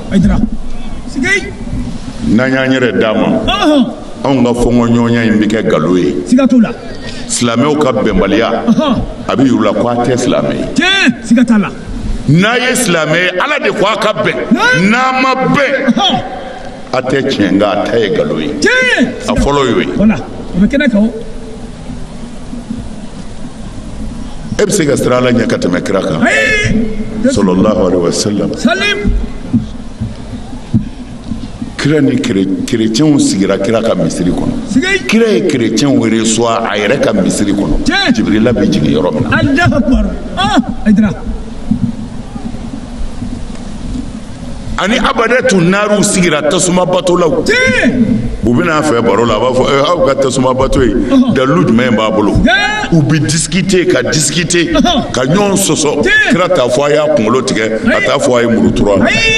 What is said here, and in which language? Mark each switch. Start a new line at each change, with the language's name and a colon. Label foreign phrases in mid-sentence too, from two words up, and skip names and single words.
Bambara: n'an y'an yɛrɛ d'a ma anw ka fɔnkɔɲɔgɔnya in bɛ kɛ nkalon ye silamɛw ka bɛnbaliya a bɛ yir'u la ko a tɛ silamɛ ye n'a ye silamɛ ye ala de ko a ka bɛn n'a ma bɛn a tɛ tiɲɛ nka a ta ye nkalon ye a fɔlɔ y'o ye e bɛ se ka siran ala ɲɛ ka tɛmɛ kira kan
Arabic: صلى الله عليه وسلم
Bambara: kira ni kerecɛnw sigira kira ka misiri kɔnɔ kira ye kerecɛnw reçoit a yɛrɛ ka misiri kɔnɔ jibirila bɛ jigin yɔrɔ min na ani
Arabic: عبدة النار
Bambara: sigira tasuma batolaw u bɛna fɛ baro la a b'a fɔ aw ka tasuma bato ye dalilu jumɛn b'a bolo u bɛ discuter ka ɲɔgɔn sɔsɔ kira t'a fɔ a y'a kunkolo tigɛ a t'a fɔ a ye muru turu a la